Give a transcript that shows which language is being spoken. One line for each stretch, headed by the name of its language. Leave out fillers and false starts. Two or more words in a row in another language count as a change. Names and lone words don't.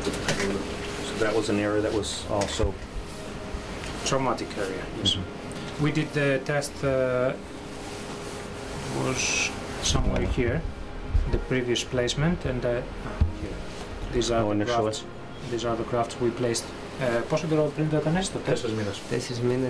English: So that was an area that was also Traumatic area, yes. Mm-hmm. We did the test, was somewhere here, the previous placement, and here. These are the grafts. These are the grafts we placed.
Greek: Πόσο καιρό πριν το έκανες το τεστ? 4 μήνες.